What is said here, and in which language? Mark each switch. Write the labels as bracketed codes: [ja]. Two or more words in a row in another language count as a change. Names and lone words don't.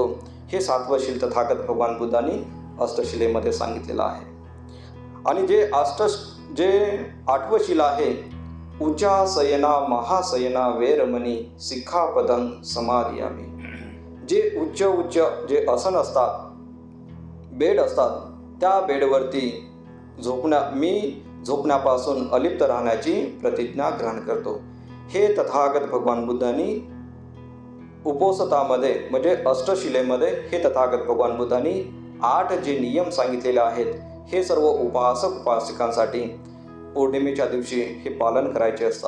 [mr] हे 7वं शील तथागत भगवान बुद्धांनी अष्टशिलेमध्ये सांगितलेलं आहे. आणि जे 8वं शील आहे [pi] उच्चासयना महासयना वेरमणी सिक्खापदं समादियामि. [mr] जे उच्च जे आसन असतात, बेड असतात, त्या बेडवरती मी झोपण्यापासून अलिप्त राहण्याची प्रतिज्ञा ग्रहण करतो. हे तथागत भगवान बुद्धांनी उपोसतामध्ये म्हणजे अष्टशिलेमध्ये हे तथागत भगवान बुद्धांनी 8 जे नियम सांगितलेले आहेत हे सर्व उपासक उपासिकांसाठी पौर्णिमेच्या दिवशी हे पालन करायचे असतात.